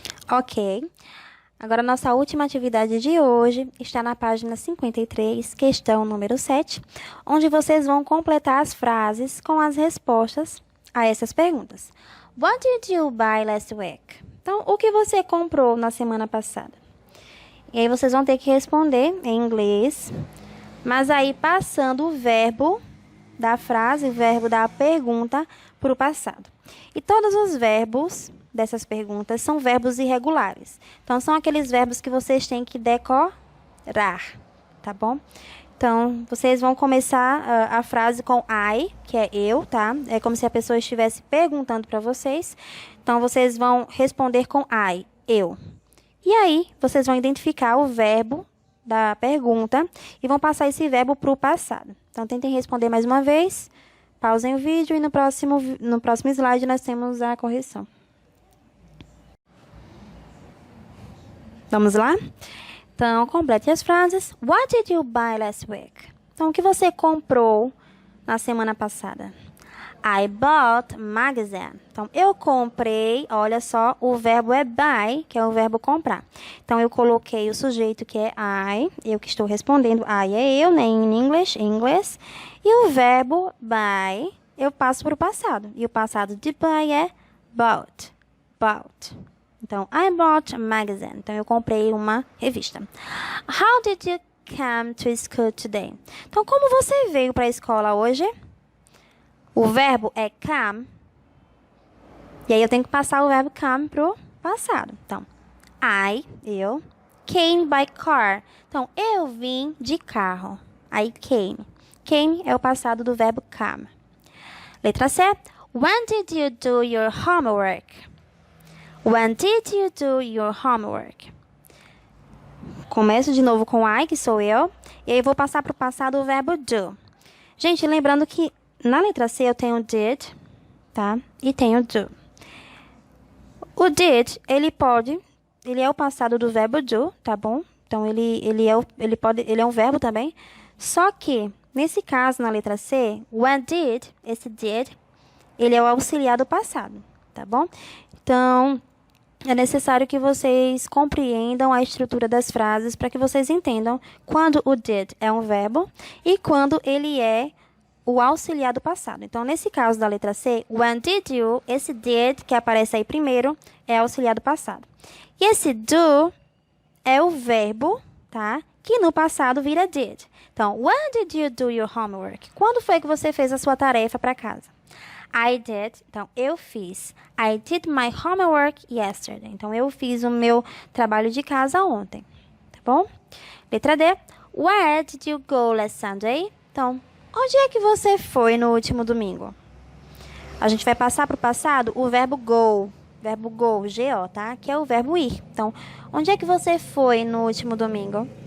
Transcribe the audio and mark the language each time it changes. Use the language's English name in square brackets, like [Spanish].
[Portuguese] Ok. Agora, nossa última atividade de hoje está na página 53, questão número 7, onde vocês vão completar as frases com as respostas a essas perguntas. [English] What did you buy last week? [Portuguese] Então, o que você comprou na semana passada? E aí, vocês vão ter que responder em inglês, mas aí passando o verbo da frase, o verbo da pergunta para o passado. E todos os verbos dessas perguntas são verbos irregulares. Então, são aqueles verbos que vocês têm que decorar, tá bom? Então, vocês vão começar a frase com I, que é eu, tá? É como se a pessoa estivesse perguntando para vocês. Então, vocês vão responder com I, eu. E aí, vocês vão identificar o verbo da pergunta e vão passar esse verbo para o passado. Então, tentem responder mais uma vez. Pausem o vídeo e no próximo slide nós temos a correção. Vamos lá? [English] Então, complete as frases. What did you buy last week? [Portuguese] Então, o que você comprou na semana passada? [English] I bought magazine. [Portuguese] Então, eu comprei, olha só, o verbo é buy, que é o verbo comprar. Então, eu coloquei o sujeito que é I, eu que estou respondendo, I é eu, né, em inglês. E o verbo buy, eu passo para o passado. E o passado de buy é bought. [English] Então, I bought a magazine. [Portuguese] Então, eu comprei uma revista. [English] How did you come to school today? [Portuguese] Então, como você veio para a escola hoje? O verbo é come. E aí, eu tenho que passar o verbo come para o passado. Então, eu, [English] came by car. [Portuguese] Então, eu vim de carro. Aí, came. Came é o passado do verbo come. Letra C. [English] When did you do your homework? When did you do your homework? [Portuguese] Começo de novo com I, que sou eu. E aí, vou passar para o passado o verbo do. Gente, lembrando que na letra C eu tenho did, tá? E tenho do. O did, ele é o passado do verbo do, tá bom? Então, ele é um verbo também. Só que, nesse caso, na letra C, when did, esse did, ele é o auxiliar do passado, tá bom? Então, é necessário que vocês compreendam a estrutura das frases para que vocês entendam quando o did é um verbo e quando ele é o auxiliar do passado. Então, nesse caso da letra C, when did you, esse did, que aparece aí primeiro, é auxiliar do passado. E esse do é o verbo, tá? Que no passado vira did. [English] Então, when did you do your homework? [Portuguese] Quando foi que você fez a sua tarefa para casa? [English] I did. [Portuguese] Então, eu fiz. [English] I did my homework yesterday. [Portuguese] Então, eu fiz o meu trabalho de casa ontem. Tá bom? Letra D. [English] Where did you go last Sunday? [Portuguese] Então, onde é que você foi no último domingo? A gente vai passar para o passado o verbo go. Verbo go, G-O, tá? Que é o verbo ir. Então, onde é que você foi no último domingo?